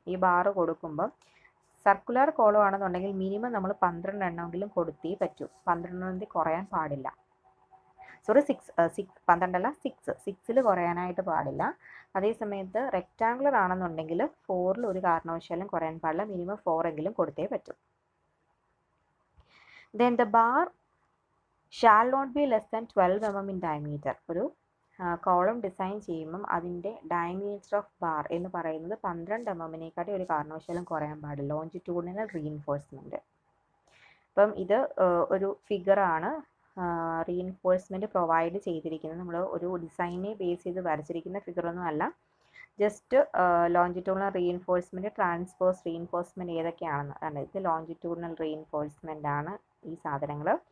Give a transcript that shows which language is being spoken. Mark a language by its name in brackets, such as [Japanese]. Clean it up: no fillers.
[Malayalam] ഈ ബാറ് കൊടുക്കുമ്പോൾ circular column ആണെന്നുണ്ടെങ്കിൽ മിനിമം നമ്മൾ 12 എണ്ണമെങ്കിലും കൊടുത്തേ പറ്റൂ. 12 കുറയാൻ പാടില്ല. സോറി 12 6ൽ കുറയാനായിട്ട് പാടില്ല. അതേസമയത്ത് റെക്റ്റാങ്കുലർ ആണെന്നുണ്ടെങ്കിൽ 4ൽ ഒരു കാരണവശാലും കുറയാൻ പാടില്ല. മിനിമം 4 എങ്കിലും കൊടുത്തേ പറ്റൂ. [English] Then the bar shall not be less than 12 mm in diameter. [Malayalam] ഒരു കോളം ഡിസൈൻ ചെയ്യുമ്പം അതിൻ്റെ ഡയമീറ്റർ ഓഫ് ബാർ എന്ന് പറയുന്നത് 12 mm-നേക്കാട്ടി ഒരു കാരണവശാലും കുറയാൻ പാടില്ല. Longitudinal reinforcement. അപ്പം ഇത് ഒരു ഫിഗറാണ് റീഇൻഫോഴ്സ്മെൻറ്റ് പ്രൊവൈഡ് ചെയ്തിരിക്കുന്നത്. നമ്മൾ ഒരു ഡിസൈനെ ബേസ് ചെയ്ത് വരച്ചിരിക്കുന്ന ഫിഗറൊന്നും അല്ല. Just longitudinal reinforcement, transverse reinforcement ഏതൊക്കെയാണെന്ന്. അതാണ് ഇത് ലോഞ്ചിറ്റ്യൂഡിനൽ റീഇൻഫോഴ്സ്മെൻ്റ് ആണ് ഈ സാധനങ്ങൾ.